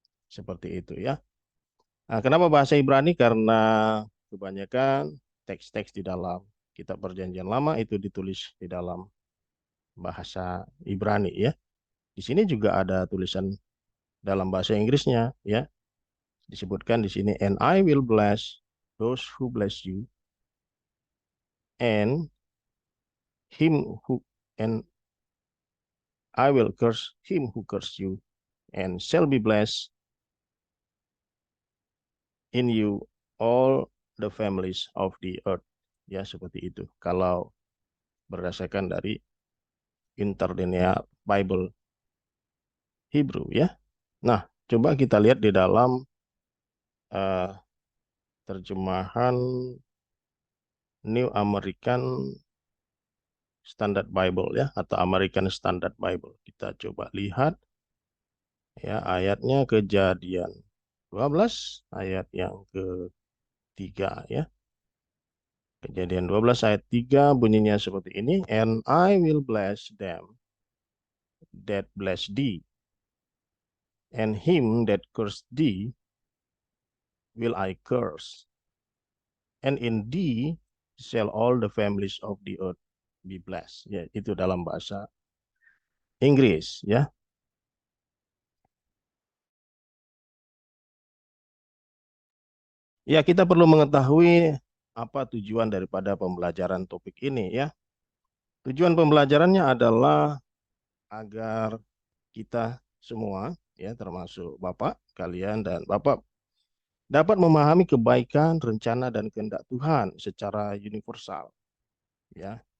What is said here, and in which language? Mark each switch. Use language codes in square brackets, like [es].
[id] Seperti itu ya. Nah, kenapa bahasa Ibrani? Karena kebanyakan teks-teks di dalam kitab Perjanjian Lama itu ditulis di dalam bahasa Ibrani ya. Di sini juga ada tulisan dalam bahasa Inggrisnya ya. Disebutkan di sini, [en] and I will bless those who bless you, and him who and I will curse him who curse you, and shall be blessed in you all the families of the earth. [id] Ya, seperti itu. Kalau berdasarkan dari Interlinear Bible Hebrew ya. Nah, coba kita lihat di dalam uh, terjemahan New American Standard Bible ya, atau American Standard Bible. Kita coba lihat ya ayatnya, Kejadian 12 ayat yang ketiga ya. Kejadian 12 ayat 3 bunyinya seperti ini. [en] And I will bless them that bless thee, and him that curse thee will I curse. And in thee shall all the families of the earth be blessed. [id] Ya, itu dalam bahasa Inggris ya. Ya, kita perlu mengetahui apa tujuan daripada pembelajaran topik ini ya. Tujuan pembelajarannya adalah agar kita semua ya, termasuk Bapak kalian dan Bapak, dapat memahami kebaikan, rencana dan kehendak Tuhan secara universal ya.